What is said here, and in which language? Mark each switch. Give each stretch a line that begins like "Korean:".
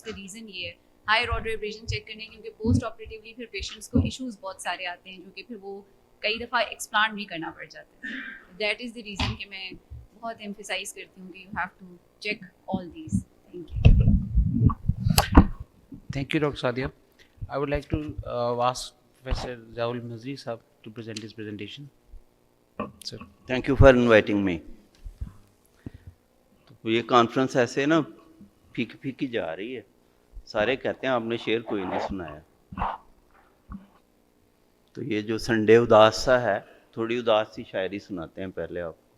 Hindi: उसका रीज़न ये है हाई ऑर्डर एब्रेशन चेक करने, क्योंकि पोस्ट ऑपरेटिवली फिर पेशेंट्स को इश्यूज बहुत सारे आते हैं जो कि फिर वो कई दफ़ा एक्सप्लांट भी करना पड़ जाता है. दैट इज़ द रीज़न कि मैं बहुत एम्फेसाइज करती हूँ कि
English: You have to check all these. Thank you. Thank you, Dr. Sadia. I would like to ask Professor Zaul Mazri Sahab to present his presentation. Sir. Thank you for inviting me.
Hindi: तो ये conference ऐसे ना फीकी फीकी जा रही है, सारे कहते हैं आपने शेर कोई नहीं सुनाया. तो ये जो संडे उदास सा है, थोड़ी उदास सी शायरी सुनाते हैं पहले आप.